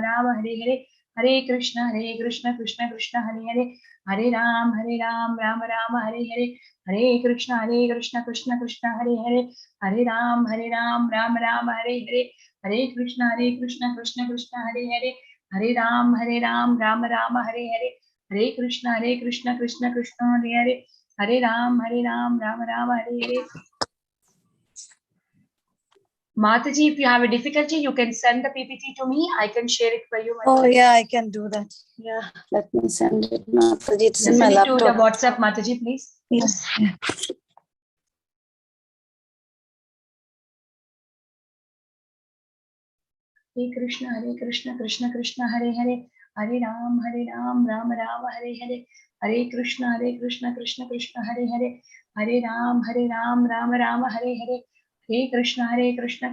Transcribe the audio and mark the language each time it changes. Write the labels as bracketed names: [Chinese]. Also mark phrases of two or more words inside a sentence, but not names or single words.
[Sanskrit] राम हरे हरे हरे कृष्ण कृष्ण कृष्ण हरे हरे हरे राम राम राम हरे हरे हरे कृष्ण कृष्ण कृष्ण हरे हरे हरे राम राम राम हरे हरे हरे कृष्ण कृष्ण कृष्ण हरे हरे हरे राम राम राम हरे हरे हरे कृष्ण कृष्ण कृष्ण हरे हरे हरे राम राम राम हरे हरे. [English] Mataji, if you have a difficulty, you can send the PPT to me. I can share it for you. Oh, yeah, I can do that. Yeah, let me send it, Mataji. It's in my Send it laptop. to the WhatsApp, Mataji, please. Yes. Yeah. [Sanskrit] Hare Krishna Krishna Krishna Hare Hare Hare Ram Ram Ram Hare Hare Hare Krishna Krishna Krishna Hare Hare Hare Ram Ram Ram Hare Hare Hare Krishna Krishna